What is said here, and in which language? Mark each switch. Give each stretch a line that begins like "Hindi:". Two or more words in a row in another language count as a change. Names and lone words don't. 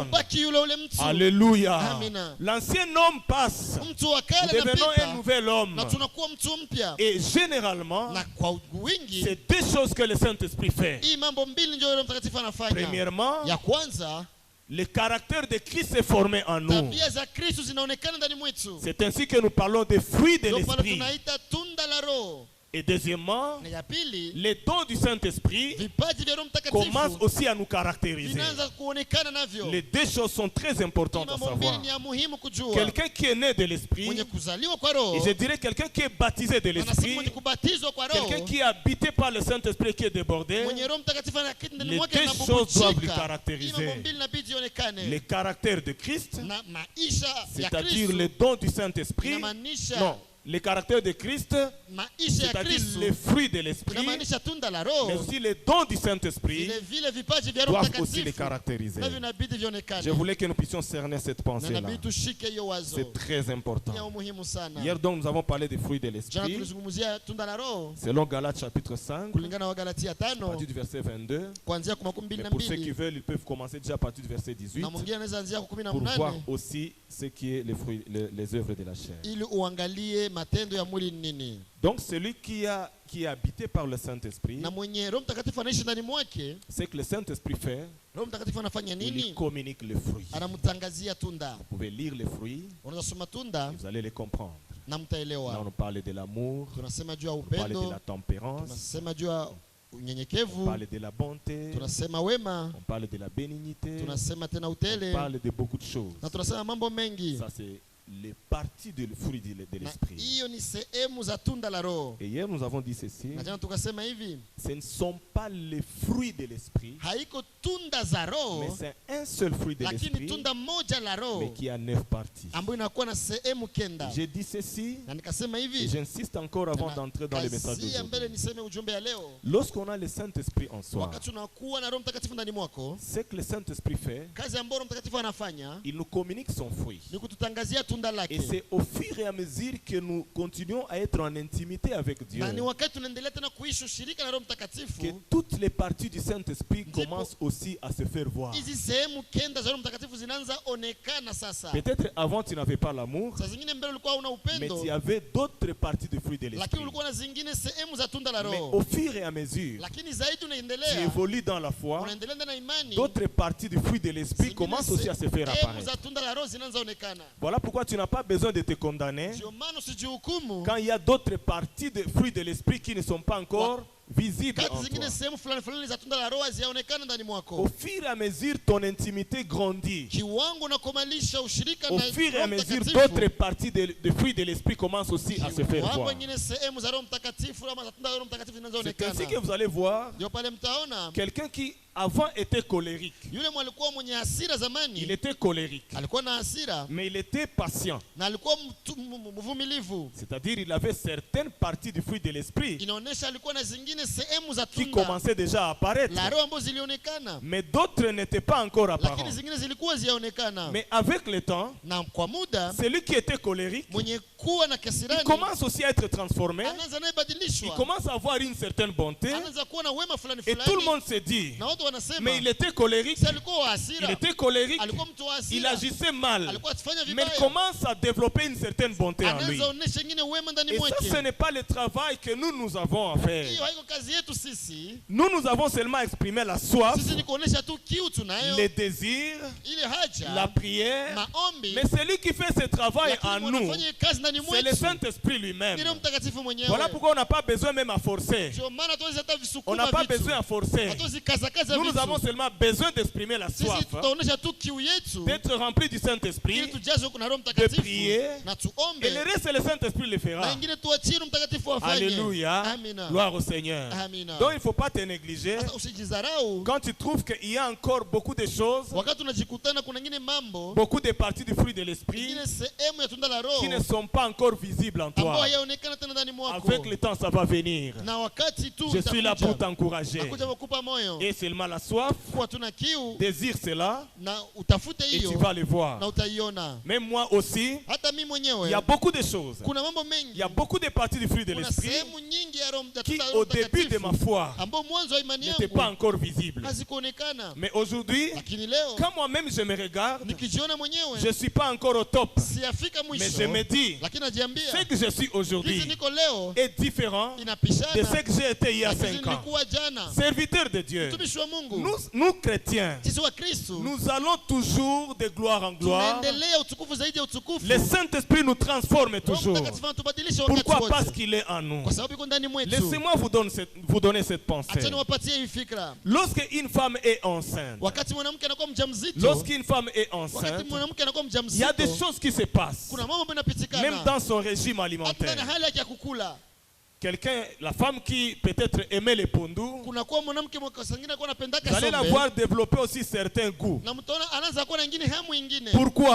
Swahili: Haubaki yule ule mtu.
French: Alléluia.
Swahili: Amina.
French: L'ancien homme passe.
Swahili: Mtu wa
French: Nous
Swahili: kale
French: devenons un
Swahili: anapita
French: nouvel homme.
Swahili: na tunakuwa mtu mpya.
French: Et généralement,
Swahili: Na kwa wingi
French: c'est deux choses que le Saint-Esprit fait.
Swahili: hii mambo mbili ndio Roho Mtakatifu anafanya.
French: Premièrement,
Swahili: Ya kwanza,
French: le caractère de Christ est formé en nous.
Swahili: tabia za Kristo zinaonekana ndani mwetu.
French: C'est ainsi que nous parlons des fruits de
Swahili: Ndio pale
French: l'Esprit.
Swahili: tunaita tunda la Roho.
French: Et deuxièmement,
Swahili: Na ya pili,
French: les dons du Saint-Esprit
Swahili: vipaji vya Roho
French: commencent
Swahili: Mtakatifu
French: aussi à nous caractériser.
Swahili: vinaanza kuonekana navyo.
French: Les deux choses sont très
Swahili: Hii
French: importantes à
Swahili: mambo mbili
French: savoir.
Swahili: ni ya muhimu kujua.
French: Quelqu'un qui est né de l'Esprit,
Swahili: Mwenye kuzaliwa kwa Roho,
French: et je dirais quelqu'un qui est baptisé de
Swahili: anasema
French: l'Esprit,
Swahili: mwenye kubatizwa kwa Roho,
French: quelqu'un qui est habité par le Saint-Esprit qui est débordé,
Swahili: mwenye Roho Mtakatifu anaketi ndani
French: les
Swahili: mwake
French: deux
Swahili: na
French: choses doivent lui
Swahili: bubujika. Hii
French: caractériser.
Swahili: mambo mbili inabidi ionekane.
French: le caractère de Christ,
Swahili: Na maisha ya
French: c'est-à-dire
Swahili: Kristo
French: les dons du Saint-Esprit,
Swahili: inamaanisha
French: non, le caractère de Christ,
Swahili: maisha ya
French: c'est-à-dire
Swahili: Kristo
French: les fruits de l'Esprit,
Swahili: inamaanisha tunda la
French: mais
Swahili: Roho.
French: aussi les dons du Saint-Esprit
Swahili: Vile vile vipaji vya Roho
French: doivent aussi les
Swahili: Mtakatifu
French: caractériser.
Swahili: navyo inabidi vionekane.
French: Je voulais que nous puissions cerner cette
Swahili: Na
French: pensée-là.
Swahili: inabidi tushike hiyo wazo.
French: C'est très
Swahili: Ni ya
French: important.
Swahili: umuhimu sana.
French: Hier donc nous avons parlé des fruits de
Swahili: Jana
French: l'Esprit,
Swahili: tulizungumzia tunda la Roho
French: selon Galates chapitre 5,
Swahili: kulingana na Wagalatia
French: à
Swahili: 5
French: partir du verset 22.
Swahili: kuanzia kwa 12
French: Mais
Swahili: na
French: pour ceux qui
Swahili: 2
French: veulent, ils peuvent commencer déjà à partir du verset 18
Swahili: na mwingine anaweza anzia kwa
French: pour voir
Swahili: 18
French: aussi ce qui est les fruits, les œuvres de la chair.
Swahili: ili uangalie matendo ya mwili ni nini.
French: Donc celui qui est habité par le Saint-Esprit,
Swahili: Na mwenye Roho Mtakatifu anaishi ndani mwake,
French: c'est que le Saint-Esprit fait,
Swahili: Roho Mtakatifu anafanya
French: il lui
Swahili: nini?
French: communique les fruits.
Swahili: Anamtangazia tunda.
French: Vous pouvez lire les fruits,
Swahili: Unaweza soma tunda
French: et vous allez les comprendre.
Swahili: na
French: Là,
Swahili: mtaelewa.
French: on parle de l'amour,
Swahili: Tunasema juu ya
French: on parle de
Swahili: upendo,
French: la tempérance,
Swahili: tunasema juu ya
French: on
Swahili: unyenyekevu,
French: parle de la bonté,
Swahili: tunasema wema,
French: on parle de la bénignité,
Swahili: tunasema tena
French: on
Swahili: utele,
French: parle de beaucoup de choses.
Swahili: na tunasema mambo mengi.
French: Ça, c'est les parties du fruit de
Swahili: Na
French: l'esprit.
Swahili: hiyo ni sehemu za tunda la Roho.
French: Et hier, nous avons dit ceci,
Swahili: Na jana tukasema hivi,
French: ce ne sont pas les fruits de l'esprit,
Swahili: haiko tunda za
French: mais
Swahili: Roho,
French: c'est un seul fruit de
Swahili: lakini
French: l'esprit,
Swahili: tunda moja la
French: mais
Swahili: Roho
French: qui a 9 parties.
Swahili: ambayo inakuwa na sehemu kenda.
French: J'ai dit ceci,
Swahili: Na nikasema
French: et
Swahili: hivi,
French: j'insiste encore avant d'entrer dans le message
Swahili: kazia mbele
French: d'aujourd'hui.
Swahili: niseme ujumbe ya leo.
French: Lorsqu'on a le Saint-Esprit en soi,
Swahili: Wakati unakuwa na Roho Mtakatifu ndani mwako,
French: ce que le Saint-Esprit fait,
Swahili: kazi ambayo Roho Mtakatifu anafanya
French: il nous communique son fruit.
Swahili: ni kututangazia tunda
French: Et
Swahili: lake.
French: c'est au fur et à mesure que nous continuons à être en intimité avec Dieu
Swahili: Na ni wakati tunaendelea tena kuishi ushirika na Roho
French: que
Swahili: Mtakatifu,
French: toutes les parties du Saint-Esprit
Swahili: Ndipo-
French: commencent aussi à se faire voir.
Swahili: hizi sehemu kenda za Roho Mtakatifu zinaanza onekana sasa.
French: Peut-être avant tu n'avais pas l'amour,
Swahili: Saa zingine mbele ulikuwa una
French: mais
Swahili: upendo,
French: tu avais d'autres parties du fruit de
Swahili: lakini
French: l'Esprit.
Swahili: ulikuwa na zingine sehemu za tunda la
French: Mais au
Swahili: Roho.
French: fur et à mesure,
Swahili: Lakini zaidi
French: tu
Swahili: unaendelea,
French: évolues dans la foi,
Swahili: unaendelea ndani ya imani,
French: d'autres parties du fruit de l'Esprit
Swahili: zingine
French: commencent aussi à se faire
Swahili: sehemu
French: apparaître.
Swahili: za tunda la Roho zinaanza onekana.
French: Voilà pourquoi tu n'as pas besoin de te condamner
Swahili: Ndio maana usijihukumu
French: quand il y a d'autres parties des fruits de l'Esprit qui ne sont pas encore visibles
Swahili: kati
French: en toi.
Swahili: zingine sehemu fulani fulani za tunda la Roho hazijaonekana ndani
French: Au
Swahili: mwako.
French: fur et à mesure, ton intimité grandit.
Swahili: Kiwango unakomalisha ushirika
French: Au
Swahili: na
French: fur et à
Swahili: Roho
French: mesure,
Swahili: Mtakatifu,
French: d'autres parties des fruits de l'Esprit commencent aussi à se faire
Swahili: kiwango
French: voir.
Swahili: wengine sehemu za Roho Mtakatifu ama za tunda la Roho Mtakatifu zinaanza
French: C'est ainsi que
Swahili: onekana.
French: vous allez voir
Swahili: Ndio pale mtaona
French: quelqu'un qui avant était colérique.
Swahili: yule mwalikuwa mwenye hasira
French: Il
Swahili: zamani,
French: était colérique,
Swahili: alikuwa na hasira
French: mais il était patient.
Swahili: na alikuwa mvumilivu.
French: C'est-à-dire il avait certaines parties du fruit de l'Esprit
Swahili: Inaonesha alikuwa na zingine sehemu za
French: qui
Swahili: tunda
French: commençaient déjà à apparaître,
Swahili: la Roho ambazo zilionekana,
French: mais d'autres n'étaient pas encore
Swahili: lakini
French: apparentes.
Swahili: zingine zilikuwa ziaonekana.
French: Mais avec le temps,
Swahili: Na kwa muda
French: celui qui était colérique,
Swahili: mwenye kuwa na
French: il
Swahili: kasirani
French: commence aussi à être transformé,
Swahili: anaanza naye
French: il
Swahili: badilishwa,
French: commence à avoir une certaine bonté,
Swahili: anaanza kuwa na wema fulani
French: et tout le
Swahili: fulani,
French: monde se dit,
Swahili: na watu wanasema
French: mais il était colérique,
Swahili: si alikuwa wa
French: il
Swahili: hasira,
French: était colérique,
Swahili: alikuwa mtu wa
French: il
Swahili: hasira,
French: agissait mal,
Swahili: alikuwa akifanya
French: mais il
Swahili: vibaya,
French: commence à développer une certaine bonté en lui.
Swahili: anaanza onesha ingine wema ndani
French: Et ça, ce
Swahili: mwake.
French: n'est pas le travail que nous avons à faire.
Swahili: Hiyo haiko kazi yetu sisi.
French: Nous avons seulement exprimé la soif,
Swahili: Sisi ni kuonesha tu kiu tunayo,
French: les désirs,
Swahili: ile haja,
French: la prière.
Swahili: maombi,
French: Mais celui qui fait ce travail
Swahili: lakini
French: en nous,
Swahili: wanafanya kazi ndani
French: c'est le
Swahili: mwetu.
French: Saint-Esprit lui-même.
Swahili: Ni Roho Mtakatifu mwenyewe.
French: Voilà pourquoi on n'a pas besoin même à forcer.
Swahili: Ndio maana tuwezi hata
French: On
Swahili: visukuma
French: n'a pas
Swahili: vitu.
French: besoin à forcer.
Swahili: Hatuwezi kaza
French: Nous
Swahili: vitu.
French: avons seulement besoin d'exprimer la
Swahili: Sisi
French: soif,
Swahili: tutaonesha tu kiu yetu
French: d'être rempli du
Swahili: ili
French: Saint-Esprit,
Swahili: tujazwe na Roho
French: de
Swahili: Mtakatifu
French: prier,
Swahili: na
French: et
Swahili: tuombe,
French: le reste, le Saint-Esprit le
Swahili: na
French: fera.
Swahili: ingine tuachie Roho Mtakatifu afanye.
French: Alléluia.
Swahili: Amina.
French: Gloire au Seigneur.
Swahili: Amina.
French: Donc il ne faut pas te négliger.
Swahili: Sasa usijidharau
French: Quand tu trouves qu'il y a encore beaucoup de choses,
Swahili: wakati unajikutana kuna ingine mambo,
French: beaucoup de parties du fruit de l'Esprit
Swahili: ingine sehemu ya tunda la
French: qui ne
Swahili: Roho
French: sont pas encore visibles en
Swahili: ambao
French: toi.
Swahili: hayaonekana tena ndani mwako.
French: Avec le temps, ça va venir.
Swahili: Na wakati tu
French: Je suis là pour
Swahili: itakuja.
French: t'encourager.
Swahili: Nakuja kukupa moyo.
French: Et seulement la soif,
Swahili: Kuwa tuna kiu
French: désire cela,
Swahili: na utafute
French: et tu
Swahili: hiyo
French: vas le voir.
Swahili: na utaiona.
French: Même moi aussi,
Swahili: Hata mimi
French: il
Swahili: mwenyewe
French: y a beaucoup de choses.
Swahili: kuna mambo
French: Il
Swahili: mengi,
French: y a beaucoup de parties du fruit de
Swahili: kuna
French: l'Esprit
Swahili: sehemu nyingi ya Roho ya
French: qui,
Swahili: tunda la Roho
French: au début de
Swahili: Mtakatifu
French: ma foi,
Swahili: ambao mwanzo wa imani
French: n'étaient pas
Swahili: yangu
French: encore visibles.
Swahili: hazikuonekana,
French: Mais aujourd'hui,
Swahili: lakini leo
French: quand moi-même je me regarde,
Swahili: nikijiona mwenyewe
French: je ne suis pas encore au top.
Swahili: siyafika
French: Mais
Swahili: mwisho,
French: je me dis,
Swahili: lakini najiambia
French: ce que je suis
Swahili: hizi
French: aujourd'hui
Swahili: niko leo
French: est différent de
Swahili: inapishana
French: ce que j'ai été il y a
Swahili: na hizi
French: 5 ans.
Swahili: nilikuwa jana.
French: Serviteur de Dieu,
Swahili: Mtumishi wa Mungu,
French: nous chrétiens,
Swahili: sisi wa Kristo
French: nous allons toujours de gloire en gloire.
Swahili: tunaendelea utukufu zaidi ya utukufu.
French: Le Saint-Esprit nous transforme
Swahili: Roho
French: toujours.
Swahili: Mtakatifu anatubadilisha wakati
French: Pourquoi? Parce
Swahili: wote,
French: qu'il est en nous.
Swahili: kwa sababu iko ndani mwetu.
French: Laissez-moi vous donner cette pensée.
Swahili: Acha niwapatie hii fikra.
French: Lorsque une femme est enceinte,
Swahili: Wakati mwanamke anakuwa mjamzito,
French: lorsqu'une femme est
Swahili: wakati
French: enceinte,
Swahili: mwanamke anakuwa
French: il y a des
Swahili: mjamzito,
French: choses qui se passent,
Swahili: kuna mambo yanapitikana
French: même dans son régime
Swahili: hata ndani
French: alimentaire.
Swahili: ya hali yake ya kukula.
French: Quelqu'un, la femme qui peut-être aimait les pondous,
Swahili: Kuna kuwa mwanamke mwakasangine anakuwa anapendaka
French: vous allez la
Swahili: sombe,
French: voir développer aussi certains goûts.
Swahili: na mtaona anaanza kuwa na ingine hamu ingine.
French: Pourquoi?